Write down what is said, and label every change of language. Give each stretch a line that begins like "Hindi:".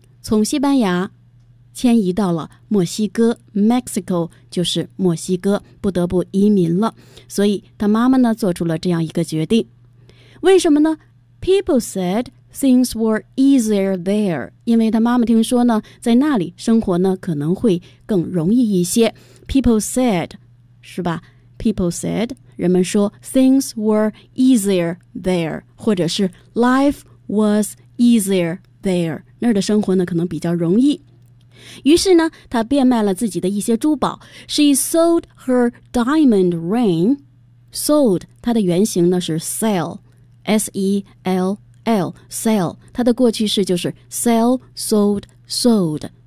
Chinese: 从西班牙迁移到了墨西哥， Mexico 就是墨西哥，不得不移民了。所以她妈妈呢做出了这样一个决定。为什么呢？
English: People said things were easier there.
Chinese: 因为他妈妈听说呢，在那里生活呢可能会更容易一些。
English: People said, 是吧？ People said,
Chinese: 人们说
English: things were easier there,
Chinese: 或者是
English: life was easier there.
Chinese: 那儿的生活呢可能比较容易。于是呢，她变卖了自己的一些珠宝。
English: She sold her diamond ring. Sold,
Chinese: 它的原型呢是
English: sell, S-E-L-L, sell.
Chinese: 它的过去式就是 sell, sold, sold.